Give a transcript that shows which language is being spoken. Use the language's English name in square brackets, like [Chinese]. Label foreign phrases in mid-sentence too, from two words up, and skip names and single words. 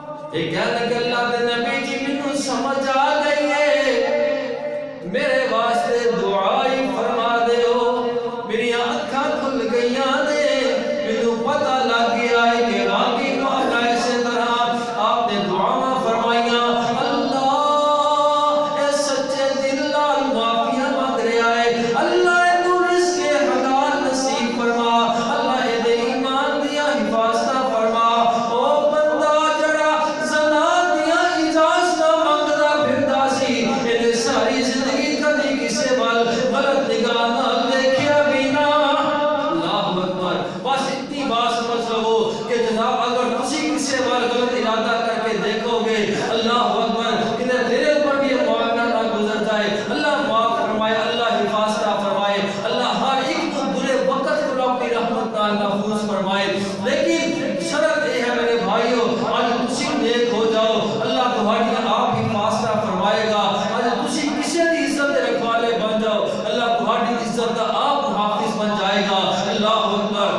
[Punjabi] یہ کہنے کہ اللہ دے نبی جی مینوں سمجھ آ گئی ہے، میرے واسطے دعائی فرما دیو، میری آنکھاں کھل گئیاں نے، مینوں پتہ لگ گیا ہے کہ واقعی مولا اسی طرح آپ نے دعاواں فرمائیاں، اللہ اے سچے دل نال [Urdu] معافیاں مانگ رہا ہے، [Punjabi] اللہ اینوں رزق حلال نصیب فرما، اللہ اے دے ایمان دیا حفاظتہ فرما، او بندہ جڑا زنا دیا اجازت منگدا پھردا سی، اینے ساری زندگی کبھی کسے وال غلط نگاہ نال دیکھیا بھی نہ، [Arabic] اللہ اکبر، [Punjabi] بس اتنی بات سمجھ لو کہ جناب اگر تسی کسے وال غلط ارادہ کر کے دیکھو گے، [Arabic] اللہ اکبر، [Punjabi] کہ تیرے اوپر بھی یہ معاملہ نہ گزر جائے، اللہ معاف فرمائے، اللہ حفاظتہ فرمائے، اللہ ہر ایک کو برے وقت کو اپنی رحمت نال محفوظ فرمائے، لیکن شرط یہ ہے میرے بھائیو، آج تسی نیک ہو جاؤ، اللہ تمہاری آپ حفاظتہ فرمائے گا، آج تسی کسی دی عزت دے رکھوالے بن جاؤ، اللہ تمہاری عزت دا آپ محافظ بن جائے گا، [Arabic] اللہ اکبر۔